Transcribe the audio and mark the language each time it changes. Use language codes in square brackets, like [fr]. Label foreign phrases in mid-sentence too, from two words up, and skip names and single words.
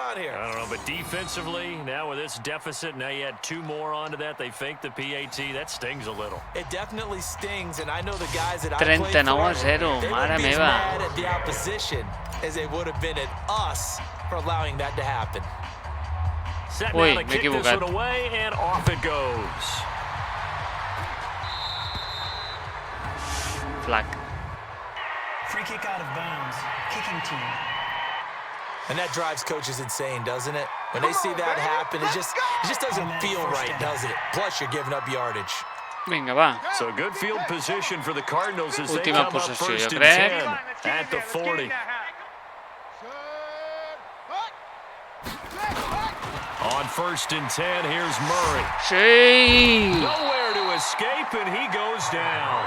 [ca] 39-0, mare meva. Ui, m'he equivocat. [en] Flag. Free kick out of bounds. Kicking team. And that drives coaches insane, doesn't it? When they see that happen, it just doesn't feel right, does it? Plus, you're giving up yardage. [ca] Vinga, va. [en] So good field position for the Cardinals as they come up first and 10 at the 40. On first and 10, here's Murray. [ca] Sí! [en] Nowhere to escape, and he goes down.